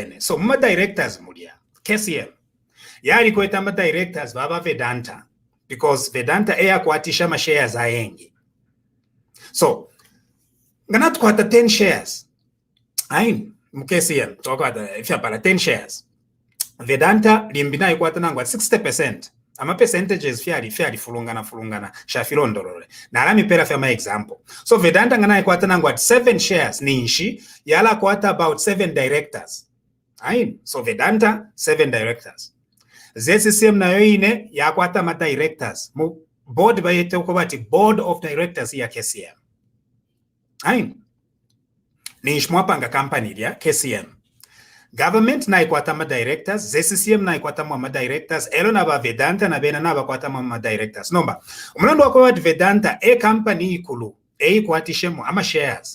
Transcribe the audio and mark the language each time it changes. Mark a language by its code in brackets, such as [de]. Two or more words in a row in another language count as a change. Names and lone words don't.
[bem] So muma directors mulia KCM. yali kweta ama directors baba Vedanta because Vedanta yakwatisha ma shares ayengi. So ngana tukwata 10 shares ain mKCM tukwata if yapala 10 shares Vedanta limbina ikwata nangwa 60%. Ama percentages fyali fulungana shafilondolole na alami pera fya ma example. So Vedanta ngana ikwata nangwa 7 shares ninshi yala kwata about 7 directors. Ain so Vedanta 7 directors. ZCCM nayo ine yakwata ma directors mu board bayete ukobati [en] board of directors [bem] ya KCM. Ain ninshi mwapanga company ya KCM. Government na ikwata ma directors, ZCCM na ikwata ma directors, elo na ba Vedanta na bena na ba kwata ma directors. Nomba, umulando wako Vedanta company ikulu, ikwatishe mo ama shares.